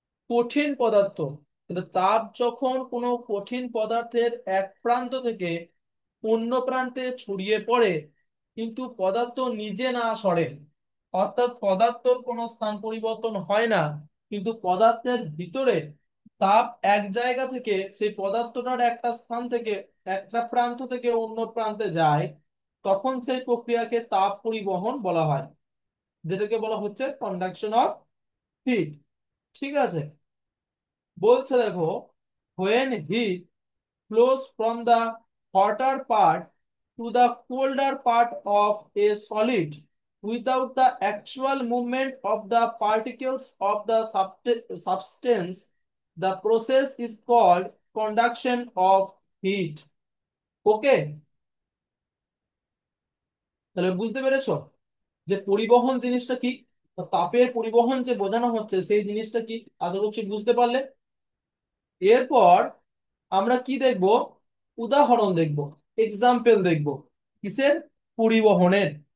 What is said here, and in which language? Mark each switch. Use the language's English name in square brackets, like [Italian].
[Bangla] কঠিন পদার্থ, কিন্তু তাপ যখন কোনো কঠিন পদার্থের এক প্রান্ত থেকে অন্য প্রান্তে ছড়িয়ে পড়ে কিন্তু পদার্থ নিজে না সরে, অর্থাৎ পদার্থের কোনো স্থান পরিবর্তন হয় না, কিন্তু পদার্থের ভিতরে তাপ এক জায়গা থেকে, সেই পদার্থটার একটা স্থান থেকে, একটা প্রান্ত থেকে অন্য প্রান্তে যায়, তখন সেই প্রক্রিয়াকে তাপ পরিবহন বলা হয়, যেটাকে বলা হচ্ছে কন্ডাকশন অফ হিট। ঠিক আছে। বলছে দেখো, [English] when heat flows from the hotter part to the colder part of a solid without the actual movement of the particles of the substance, the process is called conduction of heat. Okay. [Bangla] তাহলে বুঝতে পেরেছো যে পরিবহন জিনিসটা কি, বা তাপের পরিবহন যে বোঝানো হচ্ছে সেই জিনিসটা কি। আশা করছি বুঝতে পারলে। এরপর আমরা কি দেখব? উদাহরণ দেখব, এক্সাম্পল দেখব। কিসের? পরিবহনের।